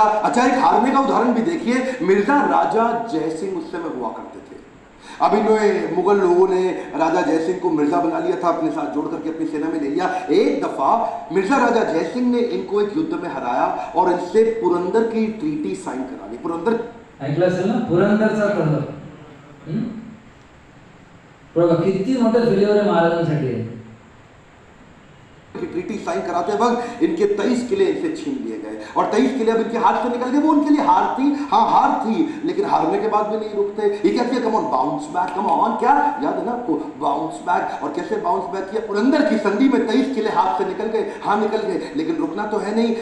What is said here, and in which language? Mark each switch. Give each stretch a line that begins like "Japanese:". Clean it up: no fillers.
Hindi: अच्छा, एक हारने का उदाहरण भी देखिए. मिर्जा राजा जयसिंह उस समय हुआ करते थे. अब इन मुगल लोगों ने राजा जयसिंह को मिर्जा बना लिया था, अपने साथ जोड़ करके अपनी सेना में ले लिया. एक दफा मिर्जा राजा जयसिंह ने इनको एक युद्ध में हराया और इनसे पुरंदर की ट्रीटी साइन करा ली. पुरंदर
Marathi: ऐकलं असेल ना, पुरंदरचा तह. बघा किती मोठं फेल्युअर आहे महाराजांसाठी आहे.
Hindi: की ट्रीटी साइन कराते वक्त इनके 23 किले इनसे छीन लिए गए और 23 किले अब इनके हाथ से निकल गए. वो उनके लिए हार थी, हाँ हार थी, लेकिन हारने के बाद भी नहीं रुकते. ये क्या किया,
English: come on bounce back,
Hindi: come on, क्या याद है ना आपको, बाउंस बैक. और कैसे बाउंस बैक किया, और अंदर की संधि में 23 किले हाथ से निकल गए, हाँ निकल गए, लेकिन रुकना तो है नहीं.